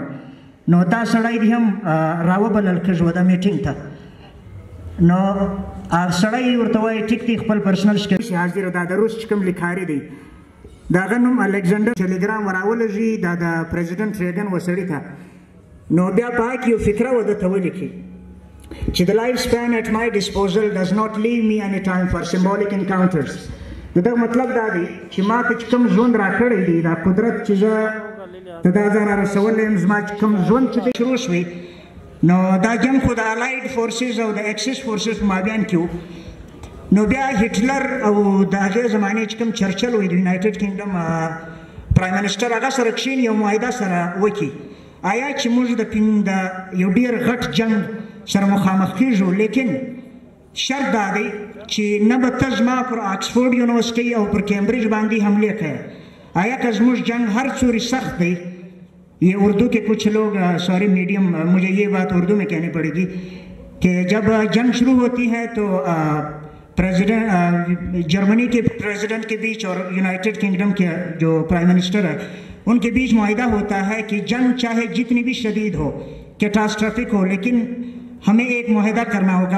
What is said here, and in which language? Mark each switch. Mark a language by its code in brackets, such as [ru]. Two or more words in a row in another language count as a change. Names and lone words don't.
[ps] نو دا سړی دې هم راوبلل کېږي د میټینګ ته. نو سړی ورته وایي ټیک دی، خپل [en] personal secretary [ps] حاضر دا د روس چې کوم لیکاري دی د هغه نوم الکسندر ټیلیګرام راولږي دا د پریزیډنټ ریګن و سړي ته. نو بیا په هغه کې یو فقره ودته ولیکي چې [en] the lifespan at my disposal does not leave me any time for symbolic encounters. [ps] دغه مطلب دا دی چې ما ته چې کوم ژوند راکړی دی، دا قدرت چې زه ته دا ځان رارسولی یم، زما چې کوم ژوند چې دی شروع شوی، نو دا جنګ خو د [en] allied forces [ps] او د [en] axis forces [ps] په مابین کې و. نو بیا هټلر او د هغې زمانې چې کوم چرچل وي د [en] United Kingdom Prime Minister, [ps] هغه سره کښېني یو معاهده سره وکړي، آیا چې موږ د یو ډېر غټ جنګ سره مخامخ کېږو، لیکن شرط دا دی چې نه به ته زما پر آکسفورډ یونیورسټۍ او پر کیمبرج باندې حملې کوې. آیا که زموږ جنگ هر څوری سخت دی، [ur] یہ اردو کے کچھ لوگ [en] sorry madam [ur] مجھے یہ بات اردو میں کہنی پڑے گی کہ جب جنگ شروع ہوتی ہے تو جرمنی کے پریزیڈنٹ کے بیچ اور یونائٹڈ کنگڈم کے جو [en] prime minister [ur] ہے ان کے بیچ معاہدہ ہوتا ہے کہ جنگ چاہے جتنی بھی شدید ہو، کیٹاسٹرافک ہو، لیکن ہمیں ایک معاہدہ کرنا ہوگا.